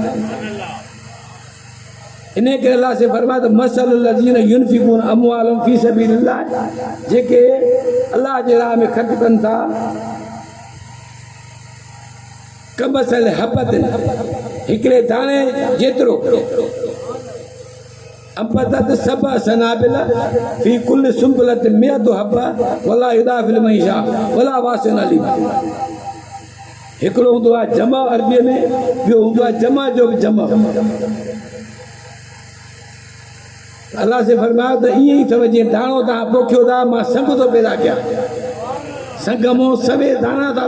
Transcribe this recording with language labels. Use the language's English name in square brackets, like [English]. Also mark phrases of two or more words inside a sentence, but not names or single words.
[Sindhi] इन करे अलाह से फरमाए त [Arabic] مثل الذين ينفقون أموالهم في سبيل الله [Sindhi] जेके अलाह जे राह में ख़र्च कनि था [Arabic] كمثل حبة [Sindhi] हिकिड़े दाणे जेतिरो [Arabic] أنبتت سبع سنابل في كل سنبلة مئة حبة ولا يضاعف لمن يشاء ولا واسع عليم [Sindhi] हिकिड़ो हूंदो आहे जमा अरबीअ में ॿियो हूंदो आहे जमा जो बि जमा अलाह से फरमायो त ईअं ई अथव जीअं दाणो तव्हां पोखियो था मां संग थो पैदा कयां संग मां सभे दाणा